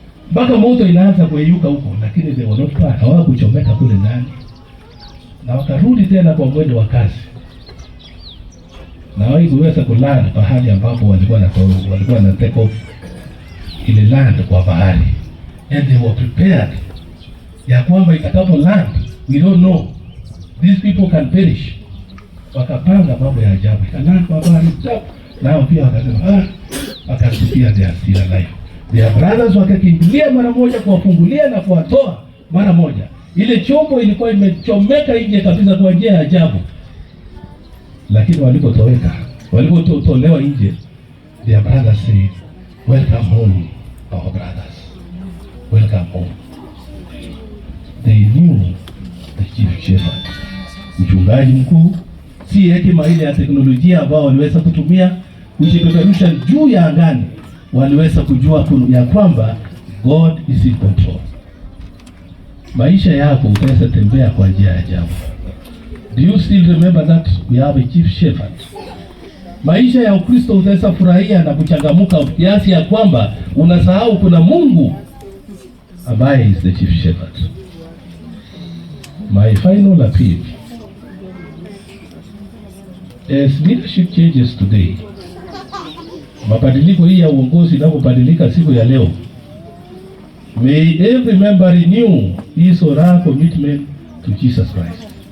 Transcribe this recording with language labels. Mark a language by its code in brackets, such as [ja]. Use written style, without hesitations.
[sw] Mpaka moto inaanza kuyeyuka huko, lakini [en] they were not part. [sw] Hawakuchomeka kule ndani. Na wakarudi tena kwa mwendo wa kasi. Na hawakuweza kulanda pahali ambapo walikuwa na take off ile land kwa bahari. [en] And they were prepared [sw] ya kwamba itakapo [en] land, we don't know, these people can perish. [sw] Wakapanga mambo ya ajabu, land kwa bahari. Nao pia wakasema, wakasikia [en] they are still alive. Their brothers [sw] wakakimbilia mara moja kuwafungulia na kuwatoa mara moja. Ile chombo ilikuwa imechomeka nje kabisa kwa njia ya ajabu. Lakini walipotolewa nje, [en] their brothers said, welcome home, our brothers. Welcome home. They knew the chief shepherd. [sw] Mchungaji mkuu, si hekima ile ya teknolojia ambao waliweza kutumia kujipeperusha juu ya angani. Waliweza kujua ya kwamba [en] God is in control. [sw] Maisha yako utaweza tembea kwa njia ya ajabu. [en] Do you still remember that we have a chief shepherd? [sw] Maisha ya Ukristo utaweza furahia na kuchangamuka kiasi ya kwamba unasahau kuna Mungu ambaye [en] is the chief shepherd. My final appeal, as leadership changes today, [sw] mabadiliko hii ya uongozi inapobadilika siku ya leo, [en] may every member renew his or her commitment to Jesus Christ.